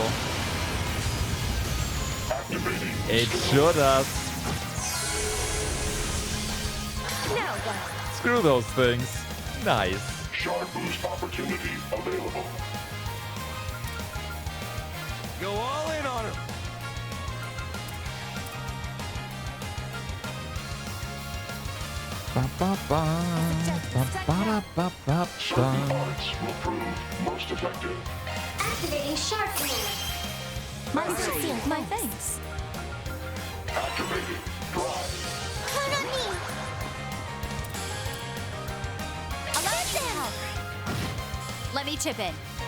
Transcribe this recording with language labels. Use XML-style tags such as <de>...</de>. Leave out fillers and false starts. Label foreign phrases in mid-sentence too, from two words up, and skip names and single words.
<en>It sure does. Now what? Screw those things. Nice. Shard boost opportunity available. Go all in on him. Ba, ba, ba, ba, ba, ba, ba, Certain ba. arts will prove most effective. Activating sharp command. My sincere, my thanks. Activated. Drive. Count on me. Alert them. Let me chip in.</en>